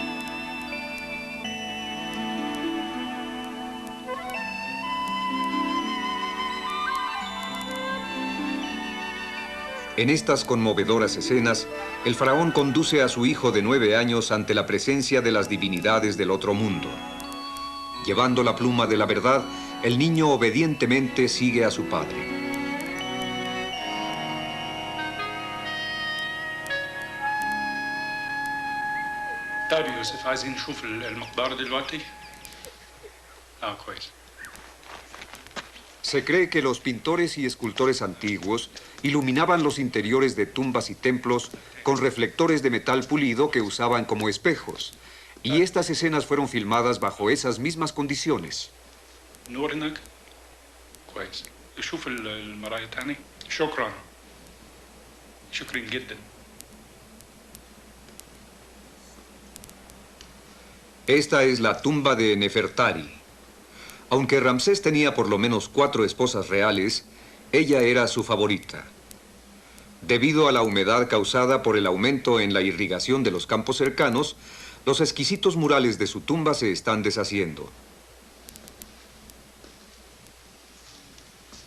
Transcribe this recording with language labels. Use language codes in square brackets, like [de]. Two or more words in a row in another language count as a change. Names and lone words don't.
[es] En estas conmovedoras escenas, el faraón conduce a su hijo de 9 años ante la presencia de las divinidades del otro mundo. Llevando la pluma de la verdad, el niño obedientemente sigue a su padre. [ar] طيب يا يوسف عايزين نشوف المقدار دلوقتي؟ كويس. [es] Se cree que los pintores y escultores antiguos iluminaban los interiores de tumbas y templos con reflectores de metal pulido que usaban como espejos. Y estas escenas fueron filmadas bajo esas mismas condiciones. [ar] نور هناك؟ كويس. شوف المراية تاني. شكرا. شكرا جدا. [es] Esta es la tumba de Nefertari. Aunque Ramsés tenía por lo menos 4 esposas reales, ella era su favorita. Debido a la humedad causada por el aumento en la irrigación de los campos cercanos, los exquisitos murales de su tumba se están deshaciendo.